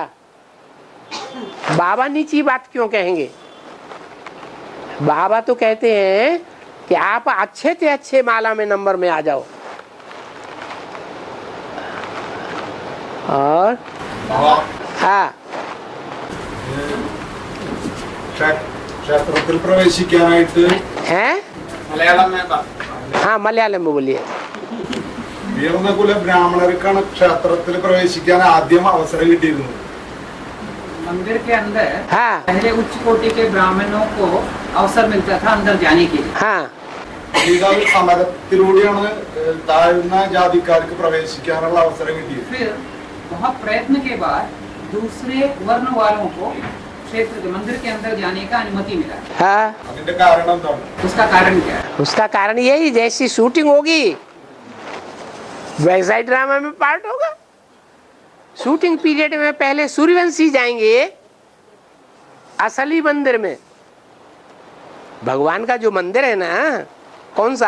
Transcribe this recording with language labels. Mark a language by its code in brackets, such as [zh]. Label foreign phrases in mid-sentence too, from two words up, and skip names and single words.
[hi] बाबा नीची बात क्यों कहेंगे? बाबा तो कहते हैं कि आप अच्छे से अच्छे माला में नंबर में आ जाओ। और हाँ, [ml] ക്ഷേത്രത്തിൽ പ്രവേശിക്കാനായിട്ട് [hi] हैं? मलयालम में बात हाँ, मलयालम में बोलिए। [ml] ഉയർന്ന കുല ബ്രാഹ്മണർക്കാണ് ക്ഷേത്രത്തിൽ പ്രവേശിക്കാൻ ആദ്യം അവസരം കിട്ടിയിരുന്നത്. [hi] मंदिर के अंदर हाँ पहले उच्च कोटि के ब्राह्मणों को अवसर मिलता था अंदर जाने के लिए। हाँ [ml] പിന്നീട് ഒരു സമരത്തിലൂടെയാണ് താഴ്ന്ന ജാതിക്കാർക്ക് പ്രവേശിക്കാനുള്ള അവസരം കിട്ടിയത്. [hi] फिर बहुत प्रयत्न के बाद दूसरे वर्ण वालों को क्षेत्र के मंदिर के अंदर जाने का अनुमति मिला। हाँ, [ml] അതിന്റെ കാരണം എന്താണ്? [hi] उसका कारण क्या है? उसका कारण यही, जैसी शूटिंग होगी वैसा ही ड्रामा में पार्ट होगा। शूटिंग पीरियड में पहले सूर्यवंशी जाएंगे असली मंदिर में। भगवान का जो मंदिर है ना, कौन सा?